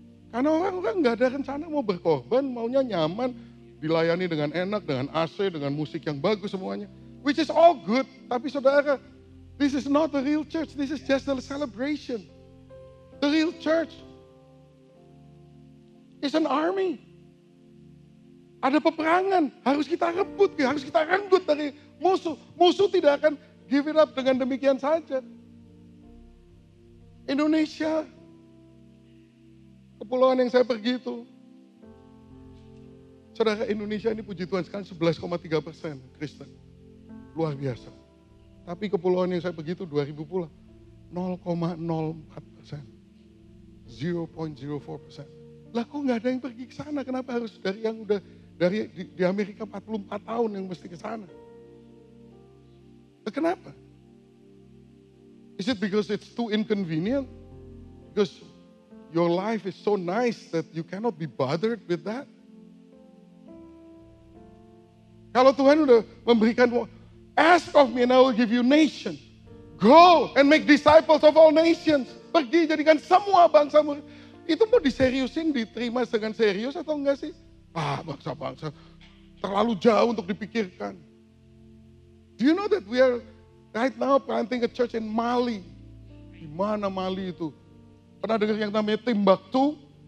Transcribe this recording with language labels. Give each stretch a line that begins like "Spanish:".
Indonesian: Karena orang-orang nggak ada rencana mau berkorban, maunya nyaman, dilayani dengan enak, dengan AC, dengan musik yang bagus semuanya.
English: Which is all good,
Indonesian: tapi saudara,
English: this is not the real church, this is just a celebration. The real church is an army.
Indonesian: Ada peperangan, harus kita rebut, harus kita renggut dari musuh. Musuh tidak akan
English: give it up
Indonesian: dengan demikian saja. Indonesia, kepulauan yang saya pergi itu, saudara, Indonesia ini puji Tuhan sekarang 11,3% Kristen. Luar biasa. Tapi kepulauan yang saya pergi itu 2000 pulau, 0,04%. 0,04%. Lah kok nggak ada yang pergi ke sana? Kenapa harus dari yang udah di Amerika 44 tahun yang mesti ke sana? Kenapa?
English: Is it because it's too inconvenient? Because your life is so nice that you cannot be bothered with that?
Indonesian: Kalau Tuhan udah memberikan,
English: ask of me and I will give you nations. Go and make disciples of all nations.
Indonesian: Pergi jadikan semua bangsa. Itu mau diseriusin, diterima dengan serius atau enggak sih? Bangsa-bangsa terlalu jauh untuk dipikirkan.
English: Do you know that we are right now planting a church in Mali?
Indonesian: Di mana Mali itu? Pernah dengar yang namanya Timbuktu?